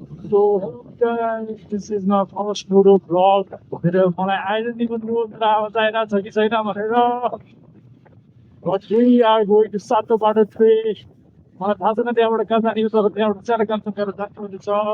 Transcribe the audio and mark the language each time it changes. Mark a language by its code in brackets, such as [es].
[en] So, hello guys, this is my first photo vlog. [ne] मेरो मलाई identity पनि थाहा छैन कि छैन भनेर. [en] But we are going to Sato Bato 3. [ne] मलाई थाहा छैन त्यहाँबाट कहाँ जाने हो तर त्यहाँबाट सानो काम गरेर जानुपर्ने छ.